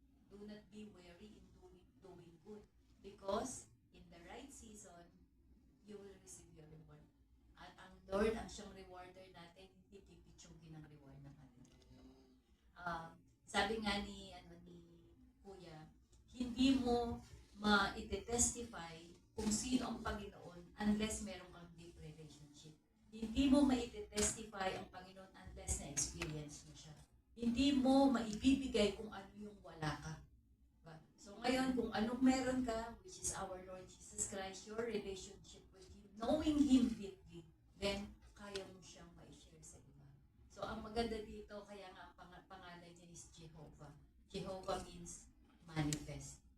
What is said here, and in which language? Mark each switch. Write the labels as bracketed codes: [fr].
[en] Do not be weary in doing good. Because in the right season, you will receive your reward. [tl] At ang Lord, ang siyang rewarder natin, hindi pipitsugin ang reward ng atin. Sabi nga ni Kuya, hindi mo ma-testify kung sino ang Panginoon unless meron kang deep relationship. Hindi mo ma-testify ang Panginoon unless na-experience mo siya. Hindi mo maibibigay kung ano yung wala ka. Diba? So ngayon, kung anong meron ka, [en] which is our Lord Jesus Christ, your relationship with Him, knowing Him deeply, then [tl] kaya mo siyang ma-share sa iba. So ang maganda dito, kaya nga ang pangalan niya is Jehovah. [en] Jehovah means manifest.